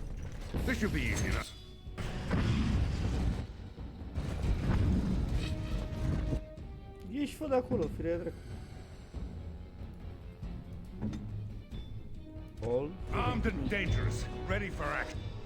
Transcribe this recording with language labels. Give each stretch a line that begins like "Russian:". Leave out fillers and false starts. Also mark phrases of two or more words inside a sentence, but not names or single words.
English: This should be easy enough.
Romanian: Ieși, fă de acolo, firea dracu.
English: Hold. Armed and dangerous, ready for action.